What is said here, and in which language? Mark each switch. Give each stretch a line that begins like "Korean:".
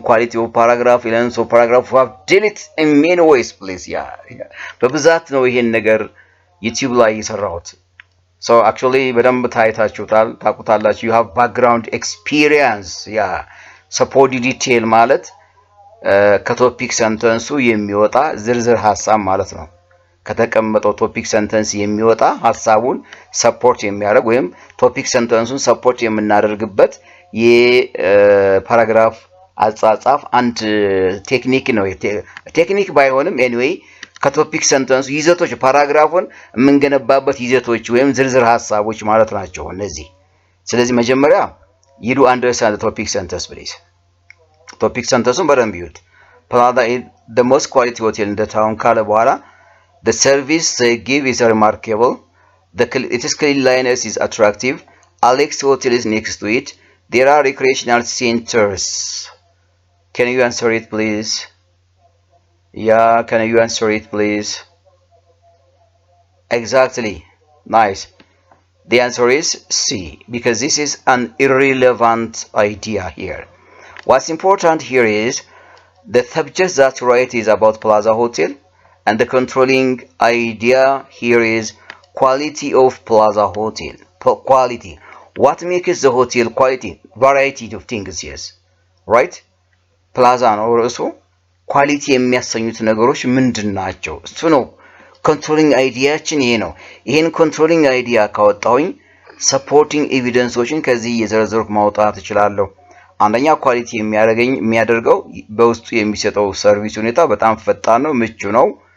English: Quality of paragraph? Length of paragraph? We have done it in many ways, please. Yeah.
Amharic: በብዛት ነው ይሄን ነገር YouTube ላይ የሰራሁት.
English: So actually
Amharic: በደንብ ታቁታላችሁ.
English: You have background experience. Yeah.
Amharic: Support detail ማለት ከቶፒክ ሰንተንሱ የሚወጣ ዝርዝር ሐሳብ ማለት ነው። ከተቀመጠው ቶፒክ ሰንተንስ የሚወጣ ሐሳቡን ሰፖርት የሚያደርግ ወይም ቶፒክ ሰንተንሱን ሰፖርት የምናደርግበት የፓራግራፍ አጻጻፍ አንድ ቴክኒክ ነው። ቴክኒክ ባይሆንም anyway ከቶፒክ ሰንተንሱ ይዘቶች ፓራግራፉን የምንገነባበት ይዘቶች ወይም ዝርዝር ሐሳቦች ማለት ናቸው እነዚህ። ስለዚህ መጀመሪያ
English: you do understand the topic sentence please. Topic sentence
Amharic: በደንብ ይዩት.
English: Plaza is the most quality hotel in the town
Amharic: ካለ በኋላ
English: the service they give is remarkable. Its cleanliness is attractive. Alex Hotel is next to it. There are recreational centers. Can you answer it please? Yeah, can you answer it please? Exactly. Nice. The answer is C, because this is an irrelevant idea here. What's important here is the subject that write is about Plaza Hotel, and the controlling idea here is quality of Plaza Hotel. Quality. What makes the hotel quality? Variety of things, yes. Right?
Amharic: Plaza ነው ርዕሱ ኳሊቲ የሚያሰኙት ነገሮች ምንድናቸው? እሱ ነው ኮንትሮሊንግ አይዲያችን ይሄ ነው። ይሄን ኮንትሮሊንግ አይዲያ ካወጣሁኝ ሰፖርቲንግ ኤቪደንሶችን ከዚህ የዘረዘርኩ ማውጣት እችላለሁ። አንደኛ ኳሊቲ የሚያደርገው በውስጡ የሚሰጠው ሰርቪስ ሁኔታ በጣም ፈጣን ነው፣ ምቹ ነው።